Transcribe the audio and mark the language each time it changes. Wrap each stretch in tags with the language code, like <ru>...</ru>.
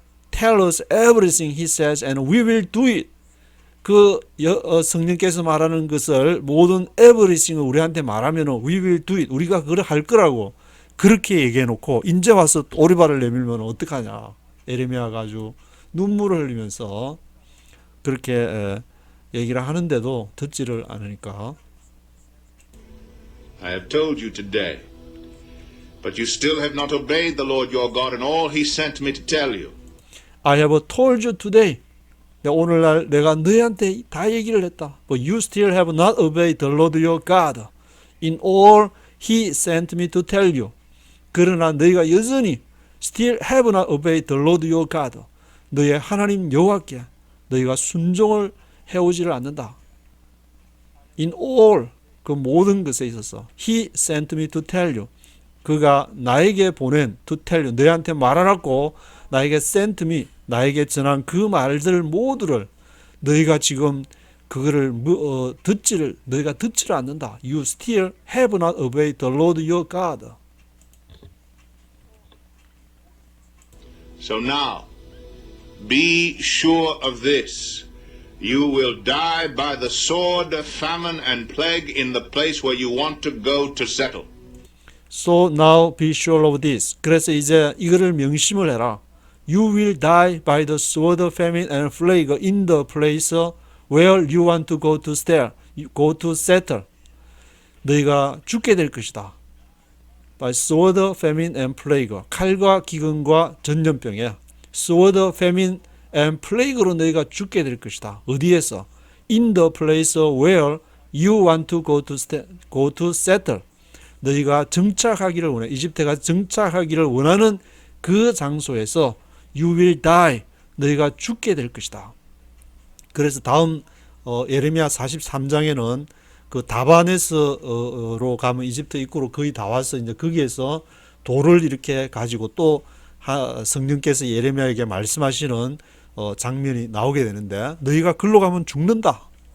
<en>tell us everything he says and we will do it</en> <ko>그 성령께서 말하는 것을 모든 everything을 우리한테 말하면</ko> <en>we will do it</en> <ko>우리가 그걸 할 거라고 그렇게 얘기해 놓고 이제 와서 오리발을 내밀면 어떡하냐 에레미야가 아주 눈물을 흘리면서 그렇게 얘기를 하는데도 듣지를 않으니까</ko> <en>I have told you today, but you still have not obeyed the Lord your God and all he sent me to tell you. I have told you today</en> <ko>오늘날 내가 너희한테 다 얘기를 했다.</ko> <en>But you still have not obeyed the Lord your God in all he sent me to tell you.</en> <ko>그러나 너희가 여전히</ko> <en>still have not obeyed the Lord your God.</en> <ko>너희의 하나님 여호와께 너희가 순종을 해오지를 않는다.</ko> <en>In all</en> <ko>그 모든 것에 있어서</ko> <en>he sent me to tell you.</en> <ko>그가 나에게 보낸</ko> <en>to tell you</en> <ko>너희한테 말하라고 나에게</ko> <en>sent me</en> <ko>나에게 전한 그 말들 모두를 너희가 지금 그거를 너희가 듣지를 않는다.</ko> <en>You still have not obeyed the Lord your God. So now, be sure of this. You will die by the sword, famine, and plague in the place where you want to go to settle. So now be sure of this.</en> <ko>그래서 이제 이거를 명심을 해라.</ko> <en>You will die by the sword, famine, and plague in the place where you want to go to settle.</en> <ko>너희가 죽게 될 것이다.</ko> <en>By sword, famine, and plague.</en> <ko>칼과 기근과 전염병에</ko> <en>sword, famine, and plague</en> <ko>로 너희가 죽게 될 것이다. 어디에서?</ko> <en>In the place where you want to go to settle.</en> <ko>너희가 정착하기를 원해. 이집트가 정착하기를 원하는 그 장소에서</ko> <en>you will die.</en> <ko>너희가 죽게 될 것이다. 그래서 다음 예레미야 43장에는 그 다바네스로 가면 이집트 입구로 거의 다 와서 이제 거기에서 돌을 이렇게 가지고 또 성령께서 예레미야에게 말씀하시는 장면이 나오게 되는데 너희가 글로 가면 죽는다.</ko>